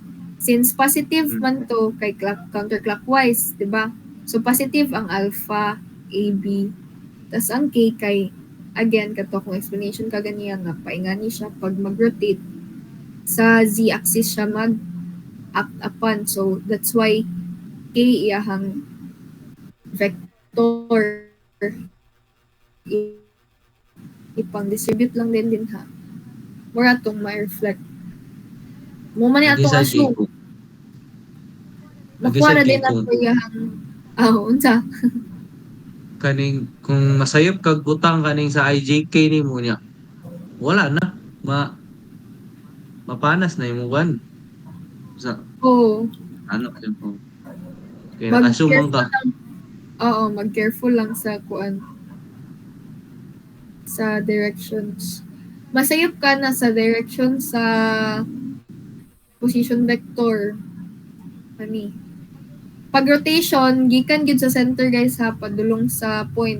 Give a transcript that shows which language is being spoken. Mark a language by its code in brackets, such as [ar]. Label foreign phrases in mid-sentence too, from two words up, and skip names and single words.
[en] Since positive Hmm. [ceb] man to kay counterclockwise, di ba? So positive ang alpha, AB, tas ang K kay again kato kung explanation kaganiya nga paingani siya pag mag-rotate sa z-axis siya mag-act upon. [en] So that's why [ceb] K iyahang vector ipang-distribute lang din ha. Mura atong ma-reflect. Mo man ni atong Nag-decide kay assume. ko. Makuha Nag-decide na kay din ko. ato iyahang unsa? Kaning, kung masayop kag butang kaning sa IJK ni mo niya, wala na. Mapanas na yung one. Sa, Oo. [tl] ano, yun po. Kaya nag-assume man [ceb] Mag-careful ka. lang. Oo, mag-careful lang sa kuan sa directions. Masayop ka na sa direction sa position vector. Ani. Pag rotation, gikan gid sa center guys ha, padulong sa point.